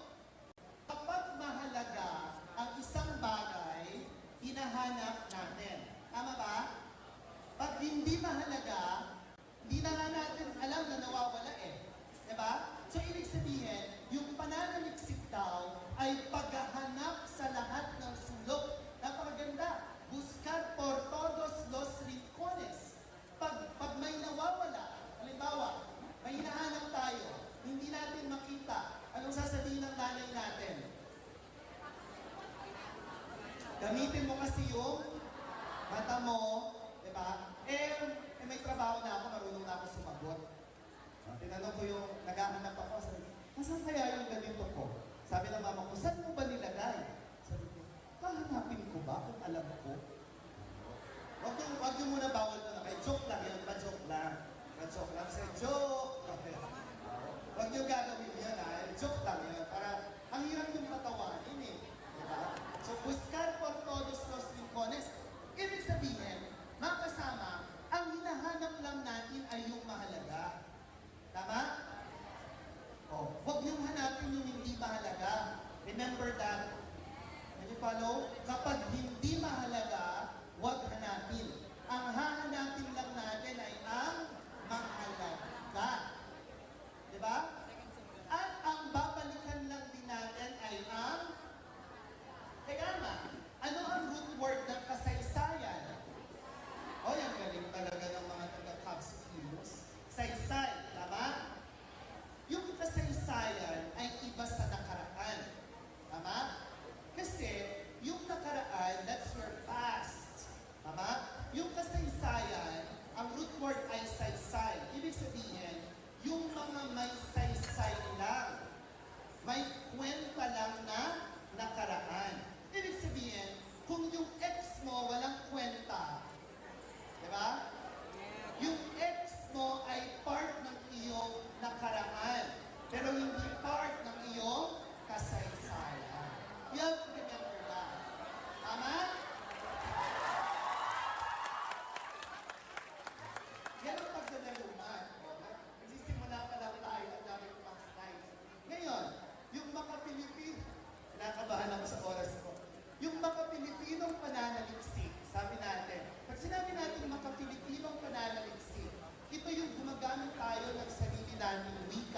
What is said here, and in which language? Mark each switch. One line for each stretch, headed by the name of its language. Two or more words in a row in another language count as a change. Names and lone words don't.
Filipino: Kapag mahalaga ang isang bagay, hinahanap natin. Tama ba? Pag hindi mahalaga, hindi na nga natin alam na nawawala eh. Diba? So, ibig sabihin, yung pananaliksik daw ay paghahanap sa lahat ng sulok. Napakaganda.
Spanish: Buscar por todos los rincones.
Filipino: Pag may nawawala, halimbawa, may hinahanap tayo, hindi natin makita, anong sasabihin ng nanay natin? Gamitin mo kasi yung mata mo, di ba? May trabaho na ako, marunong na ako sumagot. Tinanong ko yung naghahanap ako, sabi ko, nasaan kaya yung ganito ko? Sabi ng mama ko, saan mo ba nilagay? Sabi ko, hahanapin ko ba kung alam ko? Wag yung muna bawal mo na kayo. Joke lang yun, pa-joke lang. Pa-joke lang sa'yo, joke! Okay. Wag yung gagawin yun ha, joke lang yun. Para, ang hirap yung patawanin eh. Diba? So,
Spanish: buscar por todos los rincones.
Filipino: Ibig sabihin, mga kasama, ang hinahanap lang natin ay yung mahalaga. Tama? Oh, huwag niyong hanapin yung hindi mahalaga.
English: Remember that. Can you follow?
Filipino: Kapag hindi mahalaga, huwag hanapin. Ang hahanapin lang natin ay ang mahalaga. Diba? At ang babalikan lang din natin ay ang... Kaya nga, ano ang root word ng kasaysayan? O, yung galing talaga ng mga taga-Cubs Kilos. Saysay, tama? Yung kasaysayan ay iba sa nakaraan. Tama? Kasi, yung nakaraan,
English: that's your past.
Filipino: Tama? Yung kasaysayan, ang root word ay saysay. Ibig sabihin, yung mga may saysay lang. May kwenta lang na nakaraan. Ibig sabihin, kung yung ex mo walang kwenta, di ba? Yung ex mo ay part ng iyong nakaraan, pero hindi part ng iyong kasaysayan.
English: You have to remember that.
Filipino: Tama? Yan ang pagdadaluman. Nagsisimula pa lang tayo at dami ko pang slides. Ngayon, yung maka-Pilipino, kinakabahan ako sa oras ko. Yung maka-Pilipinong pananaliksik, sabi natin, pag sinabi natin maka-Pilipinong pananaliksik, ito yung gumagamit tayo ng sarili nating wika.